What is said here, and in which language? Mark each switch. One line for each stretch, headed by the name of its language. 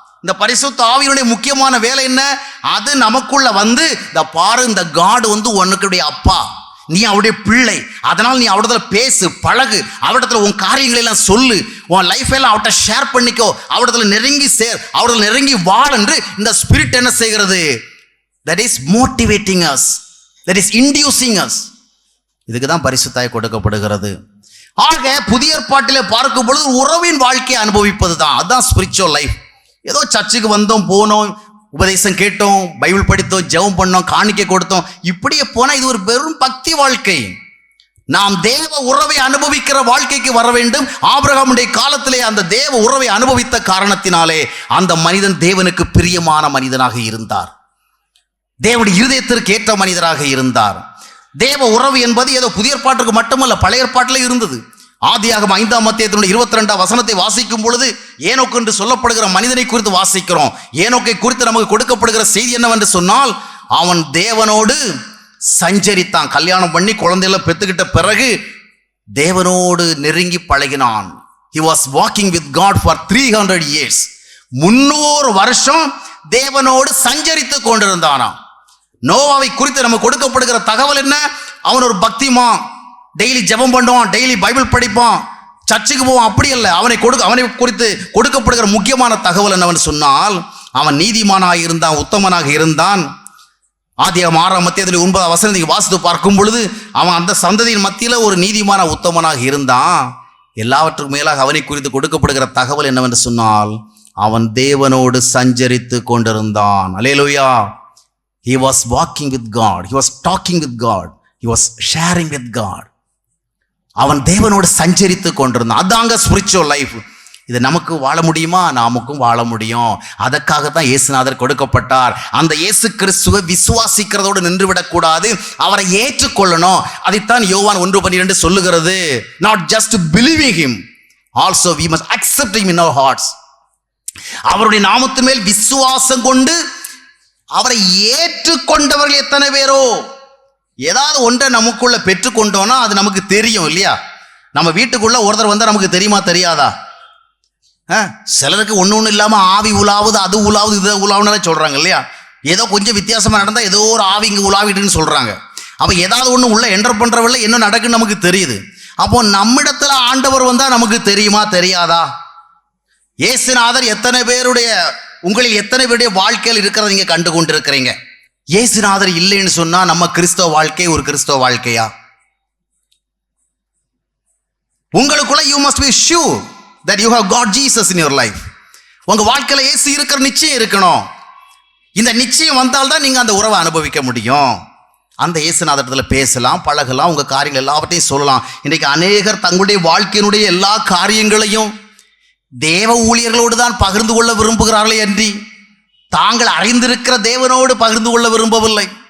Tamil: இந்த பரிசுத்த ஆவியினுடைய முக்கியமான வேலை என்ன? அது நமக்குள்ள வந்து இந்த பாரு, இந்த காட் வந்து உனக்குடைய அப்பா, நீ அவருடைய பிள்ளை, அதனால் நீ அவரிடத்துல பேசு, பழகு, அவரிடத்துல உன் காரியங்களை எல்லாம் சொல்லு, உன் லைஃப் எல்லாம் அவர்கிட்ட ஷேர் பண்ணிக்கோ, அவரிடத்துல நெருங்கி சேர், அவரிடத்துல நெருங்கி வாழ் என்று இந்த ஸ்பிரிட் என்ன செய்கிறது?
English: that is motivating us, that is inducing us.
Tamil: இதுக்கு தான் பரிசுத்தாய் கொடுக்கப்படுகிறது. ஆக புதிய ஏற்பாட்டிலே பார்க்கும் பொழுது உறவின் வாழ்க்கையை அனுபவிப்பது தான், அதுதான் ஸ்பிரிச்சுவல் லைஃப். ஏதோ சர்ச்சுக்கு வந்தோம், போனோம், உபதேசம் கேட்டோம், பைபிள் படித்தோம், ஜெபம் பண்ணோம், காணிக்கை கொடுத்தோம், இப்படியே போனா இது ஒரு வெறும் பக்தி வாழ்க்கை. நாம் தேவ உறவை அனுபவிக்கிற வாழ்க்கைக்கு வர வேண்டும். ஆபிரகாமுடைய காலத்திலே அந்த தேவ உறவை அனுபவித்த காரணத்தினாலே அந்த மனிதன் தேவனுக்கு பிரியமான மனிதனாக இருந்தார், தேவனுடைய இருதயத்திற்கு ஏற்ற மனிதராக இருந்தார். தேவ உறவு என்பது ஏதோ புதிய ஏற்பாட்டுக்கு மட்டுமல்ல, பழைய ஏற்பாட்டிலே இருந்தது. ஆதியாகமம் 5ஆம் அத்தியாயத்தினுடைய 22ஆம் வசனத்தை வாசிக்கும் பொழுது ஏனோக்கு என்று சொல்லப்படுகிற மனிதனை குறித்து வாசிக்கிறோம். ஏனோக்கை குறித்து நமக்கு கொடுக்கப்படுகிற செய்தி என்னவென்று சொன்னால், அவன் தேவனோடு சஞ்சரித்தான். கல்யாணம் பண்ணி குழந்தைகளை பெற்றுக்கிட்ட பிறகு தேவனோடு நெருங்கி பழகினான்.
English: he was walking with God for 300 years.
Tamil: 300 வருஷம் தேவனோடு சஞ்சரித்து கொண்டிருந்தானாம். நோவாவை குறித்து நமக்கு கொடுக்கப்படுகிற தகவல் என்ன? அவன் ஒரு பக்திமான், டெய்லி ஜெபம் பண்ணுவான், டெய்லி பைபிள் படிப்பான், சர்ச்சுக்கு போவான். அப்படி அல்ல. அவனை குறித்து கொடுக்கப்படுகிற முக்கியமான தகவல் என்னவென்று சொன்னால், அவன் நீதிமானாக இருந்தான், உத்தமனாக இருந்தான். ஆதியாகமம் 6ஆம் அத்தியாயத்தில் 9ஆம் வசனத்தை வாசித்து பார்க்கும் பொழுது அவன் அந்த சந்ததியின் மத்தியில் ஒரு நீதிமான உத்தமனாக இருந்தான். எல்லாவற்றுக்கும் மேலாக அவனை குறித்து கொடுக்கப்படுகிற தகவல் என்னவென்று சொன்னால், அவன் தேவனோடு சஞ்சரித்து கொண்டிருந்தான். அல்லேலூயா.
English: He was walking with God, he was talking with God, he was sharing with God.
Tamil: அவன் தேவனோடு சஞ்சரித்து கொண்டிருந்தான். அதாங்க ஸ்பிரிச்சுவல் லைஃப். இது நமக்கு வாழ முடியுமா? நாமுக்கும் வாழ முடியும். அதற்காக தான் இயேசுநாதர் கொடுக்கப்பட்டார். அந்த இயேசு கிறிஸ்துவை விசுவாசிக்கிறதோடு நின்று விடக்கூடாது, அவரை ஏற்றுக்கொள்ளணும். அதைத்தான் யோவான் 1:12 சொல்லுகிறது.
English: Not just believing him, also we must accept him in our hearts.
Tamil: அவருடைய நாமத்தின் மேல் விசுவாசம் கொண்டு அவரை ஏற்றுக்கொண்டவர்கள் எத்தனை பேரோ? ஏதாவது ஒன்றை நமக்குள்ள பெற்றுக்கொண்டோம்னா அது நமக்கு தெரியும் இல்லையா? நம்ம வீட்டுக்குள்ள ஒருத்தர் வந்தால் நமக்கு தெரியுமா தெரியாதா? சிலருக்கு ஒன்று இல்லாமல் ஆவி உலாவுது, அது உலாவுது, இது உலாவுன்னு சொல்கிறாங்க இல்லையா? ஏதோ கொஞ்சம் வித்தியாசமாக நடந்தால் ஏதோ ஒரு ஆவி இங்கே உலாவிட்டுன்னு சொல்கிறாங்க. அப்போ ஏதாவது ஒன்று உள்ள என்டர் பண்ணுறவில்லை, என்ன நடக்குன்னு நமக்கு தெரியுது. அப்போ நம்மிடத்துல ஆண்டவர் வந்தால் நமக்கு தெரியுமா தெரியாதா? இயேசுநாதர் எத்தனை பேருடைய, உங்களில் எத்தனை பேருடைய வாழ்க்கையில் இருக்கிறத நீங்க கண்டு கொண்டிருக்கிறீங்க? இயேசுநாதர் இல்லைன்னு சொன்னா நம்ம கிறிஸ்தவ வாழ்க்கை ஒரு கிறிஸ்தவ வாழ்க்கையா? உங்களுக்குள்ள
English: you must be sure that you have got Jesus in your life.
Tamil: உங்க வாழ்க்கையில இயேசு இருக்கிற நிச்சயம் இருக்கணும். இந்த நிச்சயம் வந்தால்தான் நீங்க அந்த உறவை அனுபவிக்க முடியும். அந்த இயேசுநாதத்துல பேசலாம், பழகலாம், உங்க காரியங்கள் எல்லாவற்றையும் சொல்லலாம். இன்றைக்கு அநேகர் தங்களுடைய வாழ்க்கையினுடைய எல்லா காரியங்களையும் தேவ ஊழியர்களோடு தான் பகிர்ந்து கொள்ள விரும்புகிறார்களே அன்றி தாங்கள் அறிந்திருக்கிற தேவனோடு பகிர்ந்து கொள்ள விரும்பவில்லை.